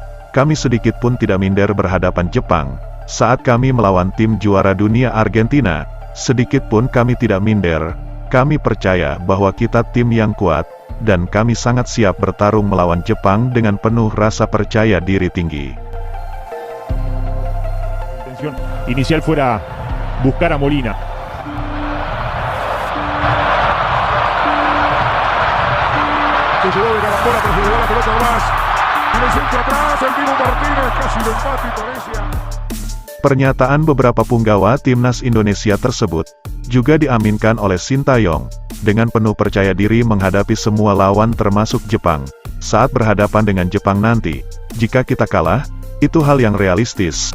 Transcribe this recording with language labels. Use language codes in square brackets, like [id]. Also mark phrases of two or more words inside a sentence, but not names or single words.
[id] Kami sedikit pun tidak minder berhadapan Jepang. Saat kami melawan tim juara dunia Argentina, sedikit pun kami tidak minder. Kami percaya bahwa kita tim yang kuat, dan kami sangat siap bertarung melawan Jepang dengan penuh rasa percaya diri tinggi. [es] Inicial fuera buscar a Molina. Se llevó de Carambola, pero se llevó la pelota atrás. Y el centro atrás, el Dibu Martínez, casi lo empate Indonesia. [id] Pernyataan beberapa punggawa timnas Indonesia tersebut juga diaminkan oleh Sintayong, dengan penuh percaya diri menghadapi semua lawan termasuk Jepang. Saat berhadapan dengan Jepang nanti, jika kita kalah, itu hal yang realistis.